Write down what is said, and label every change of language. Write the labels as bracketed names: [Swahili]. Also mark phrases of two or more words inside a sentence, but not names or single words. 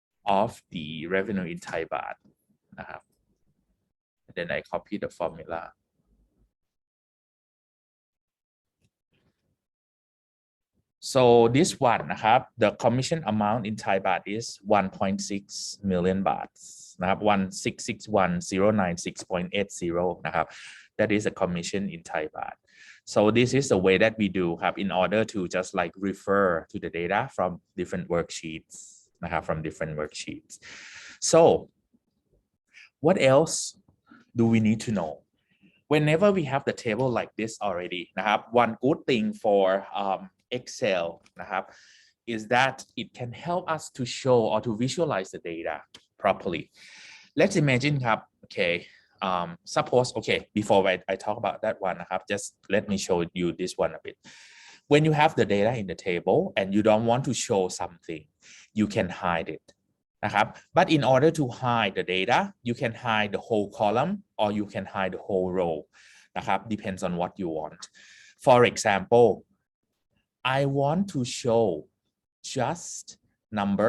[English] of the revenue in Thai baht นะครับ then I copy the formula so this one นะครับ the commission amount in Thai baht is 1.6 million baht นะครับ 1661096.80 นะครับ that is a commission in Thai baht so this is the way that we do ครับ in order to just like refer to the data from different worksheets นะครับ from different worksheets so what else do we need to know whenever we have the table like this already นะครับ one good thing for Excel นะครับ is that it can help us to show or to visualize the data properly let's imagine ครับ okay suppose okay before I talk about that one นะครับ just let me show you this one a bit when you have the data in the table and you don't want to show something you can hide it นะครับ but in order to hide the data you can hide the whole column or you can hide the whole row นะครับ depends on what you want for example I want to show just number